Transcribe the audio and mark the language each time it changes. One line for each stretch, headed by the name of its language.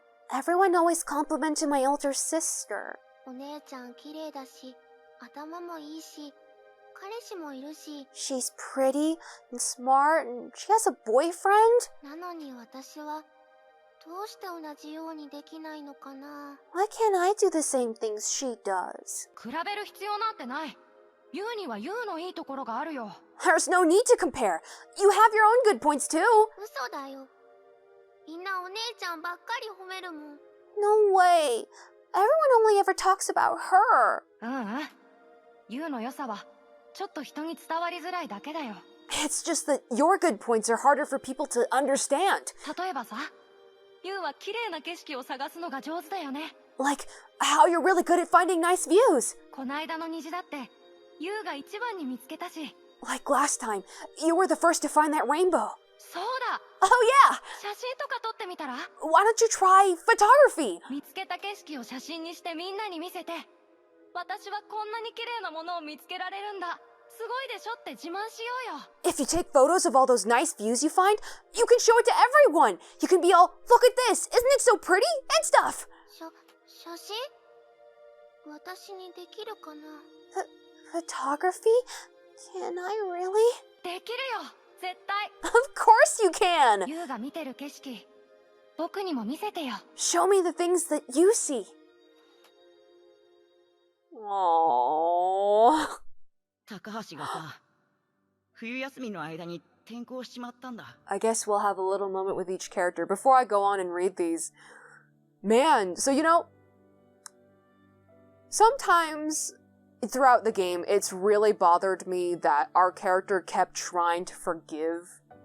English: Everyone always complimented my older sister.
Japanese: お姉ちゃん綺麗だし、頭もいいし、彼氏もいるし。
English: She's pretty and smart and she has a boyfriend.
Japanese: なのに私はどうして同じようにできないのかな。
English: Why can't I do the same things she does?
Japanese: 比べる必要なんてない。ユウにはユウのいいところがあるよ。
English: There's no need to compare. You have your own good points too.
Japanese: 嘘だよ。みんなお姉ちゃんばっかり褒めるもん。
English: No way. Everyone only ever talks about her.
Japanese: うんうん。ユウの良さは、ちょっと人に伝わりづらいだけだよ。
English: It's just that your good points are harder for people to understand.
Japanese: 例えばさ、ユウは綺麗な景色を探すのが上手だよね。
English: Like how you're really good at finding nice views.
Japanese: こないだの虹だって、ユウが一番に見つけたし。
English: Like last time, you were the first to find that rainbow.
Japanese: そうだ。
English: Oh yeah!
Japanese: 写真とか撮ってみたら？
English: Why don't you try photography?
Japanese: 見つけた景色を写真にしてみんなに見せて、私はこんなに綺麗なものを見つけられるんだ。すごいでしょって自慢しようよ。
English: If you take photos of all those nice views you find, you can show it to everyone. You can be all, look at this, isn't it so pretty? And stuff.
Japanese: 写真？私にできるかな？
English: Photography? Can I really?
Japanese: できるよ、絶対。
English: Of course you can.
Japanese: ユウが見てる景色、僕にも見せてよ。
English: Show me the things that you see. Aww.
Japanese: 高橋がさ、冬休みの間に転校しちまったんだ。
English: I guess we'll have a little moment with each character before I go on and read these. Man, so you know, sometimes throughout the game, it's really bothered me that our character kept trying to forgive.